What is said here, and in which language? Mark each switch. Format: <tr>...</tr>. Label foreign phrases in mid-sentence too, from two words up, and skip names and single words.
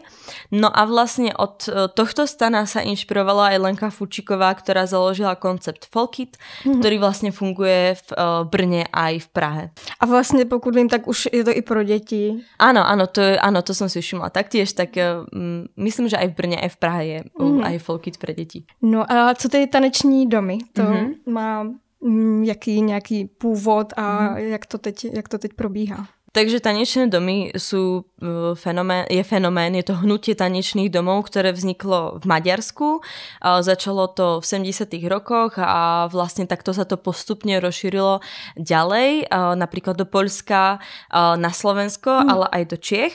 <sk>No a vlastne od tohto stana sa inšpirovala aj Lenka Fučíková, ktorá založila koncept Folkit, ktorý vlastne funguje v Brne aj v Prahe.</sk> <cs>A vlastne pokud vím, tak už je to i pro deti.</cs> <sk>Áno, to som si všimla taktiež, tak myslím, že aj v Brne, aj v Prahe je aj Folkit pre deti.</sk> <cs>No a co ty taneční domy? To má jaký nějaký původ a jak to teď probíhá?</cs> <sk>Takže tanečné domy sú fenomén, je to hnutie tanečných domov, ktoré vzniklo v Maďarsku. Začalo to v 70. rokoch a vlastne takto sa to postupne rozšírilo ďalej, napríklad do Poľska, na Slovensko, ale aj do Čiech.</sk>